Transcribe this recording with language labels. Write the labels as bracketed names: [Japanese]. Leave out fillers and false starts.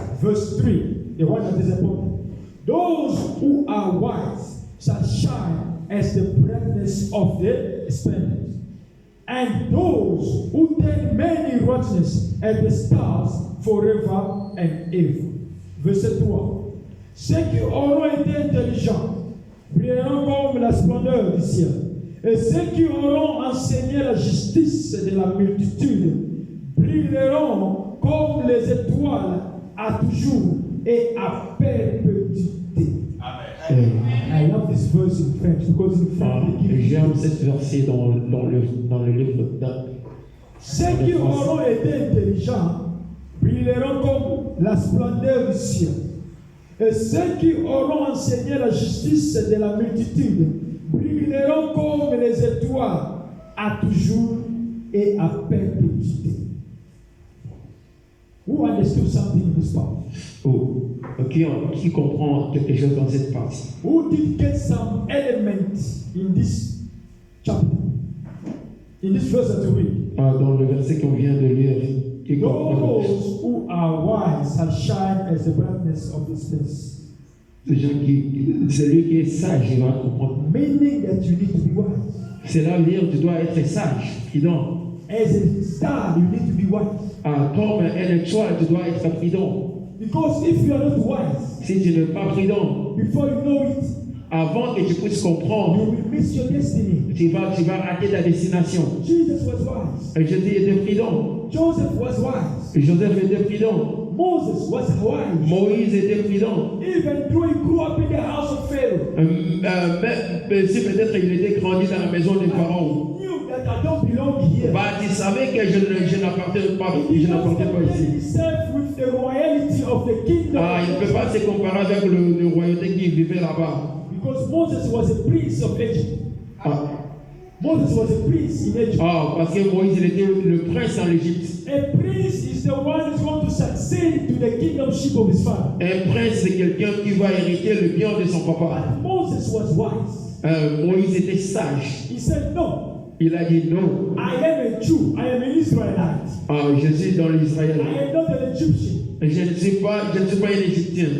[English] Verse 3, the one that is important. Those who are wise shall shine as the brightness of the splendor, and those who take many righteousness as the stars forever and ever. [French] Verset 3. Ceux qui auront été intelligents brilleront comme la splendeur du ciel, et ceux qui auront enseigné la justice de la multitude brilleront comme les étoiles à toujours et à perpétuité. Amen. [English] I love this verse in French because in French they give [French] J'aime cette verset dans le livre d'Actes. Ceux qui auront été intelligents brilleront comme la splendeur du ciel. Et ceux qui auront enseigné la justice de la multitude brilleront comme les étoiles à toujours et à perpétuité. [English] Who understood something in this part? [French] Qui comprend quelque chose dans cette partie? [English] Who did get some element in this chapter? In this verse that we read? [French] Dans le verset qu'on vient de lire, qui comprend [English] Those who are wise shall shine as the brightness of this place. [French] celui qui est sage, il va comprendre. [English] Meaning that you need to be wise. [French] C'est là dire tu dois être sage, prudent. [English] As a star, you need to be wise. [French] Comme un étoile, tu dois être prudent. [English] Because if you are not wise, [French] Si tu n'es pas prudent, [English] before you know it, [French] avant que tu puisses comprendre, [English] you will miss your destiny. [French] tu vas rater ta destination. [English] Jesus was wise. [French] Et Jésus était prudent. [English] Joseph was wise. [French] Et Joseph était prudent. [English] Moses was wise. [French] Moïse était prudent. [English] Even though he grew up in the house of Pharaoh. [French] Même si peut-être il était grandi dans la maison de Pharaon. [English] He knew that I don't belong here. [French] Bah, il savait que je n'appartenais pas [English] He [French] ici. [English] himself with the royalty of the kingdom. [French] Ah, il ne peut pas se comparer avec le royauté qui vivait là-bas. [English] Because Moses was a prince of Egypt. Ah. Moses was a prince in Egypt. [French] Ah, parce que Moïse il était le prince en Égypte. [English] A prince is the one who's going to succeed to the kingdomship of his father. [French] Un prince, c'est quelqu'un qui va hériter le bien de son papa. [English] But Moses was wise. [French] Moïse était sage. [English] He said, no. [French] Il a dit non. [English] I am a Jew. I am an Israelite. [French] Ah, je suis dans l'Israël. [English] I am not an Egyptian. [French] Je ne suis pas un Égyptien.